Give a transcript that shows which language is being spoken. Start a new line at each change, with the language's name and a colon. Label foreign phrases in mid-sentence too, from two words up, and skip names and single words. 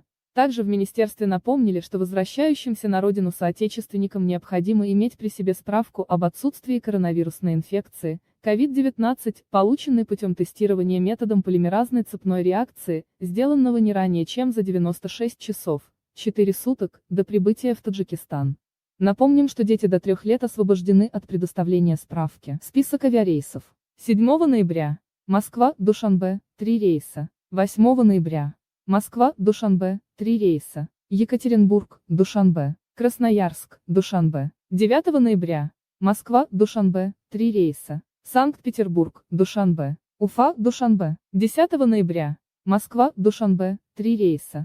Russian: Также в министерстве напомнили, что возвращающимся на родину соотечественникам необходимо иметь при себе справку об отсутствии коронавирусной инфекции, COVID-19, полученной путем тестирования методом полимеразной цепной реакции, сделанного не ранее чем за 96 часов, 4 суток, до прибытия в Таджикистан. Напомним, что дети до 3 лет освобождены от предоставления справки. Список авиарейсов. 7 ноября. Москва, Душанбе, 3 рейса. 8 ноября. Москва, Душанбе, 3 рейса. Екатеринбург, Душанбе. Красноярск, Душанбе. 9 ноября. Москва, Душанбе, 3 рейса. Санкт-Петербург, Душанбе. Уфа, Душанбе. 10 ноября. Москва, Душанбе, 3 рейса.